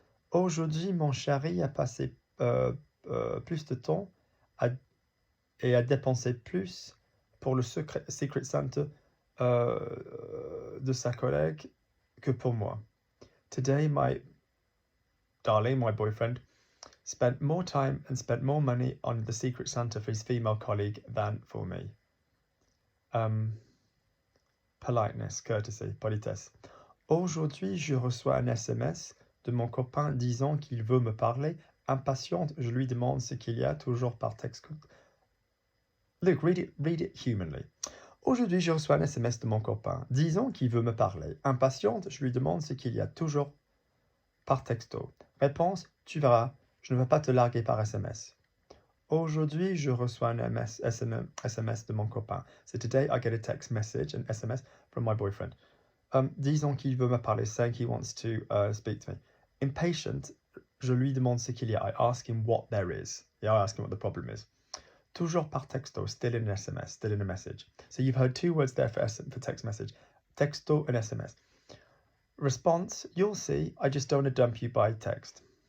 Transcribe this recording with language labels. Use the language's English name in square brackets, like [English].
[French] Aujourd'hui, mon chéri a passé plus de temps et a dépensé plus pour le Secret Santa de sa collègue que pour moi. [English] Today, my darling, my boyfriend, spent more time and spent more money on the Secret Santa for his female colleague than for me. Politeness, courtesy, politesse. [French] Aujourd'hui, je reçois un SMS de mon copain disant qu'il veut me parler. Impatiente, je lui demande ce qu'il y a, toujours par texte. [English] Look, read it humanly. [French] Aujourd'hui, je reçois un SMS de mon copain disant qu'il veut me parler. Impatiente, je lui demande ce qu'il y a, toujours par texto. Réponse, tu verras, je ne vais pas te larguer par SMS. Aujourd'hui, je reçois un SMS de mon copain. [English] So today, I get a text message, an SMS from my boyfriend. [French] Disant qu'il veut me parler, [English] saying he wants to speak to me. [French] Impatient, je lui demande ce qu'il y a. [English] I ask him what there is. Yeah, I ask him what the problem is. [French] Toujours par texto, [English] still in an SMS, still in a message. So you've heard two words there for text message. Texto and SMS. Response, you'll see, I just don't want to dump you by text.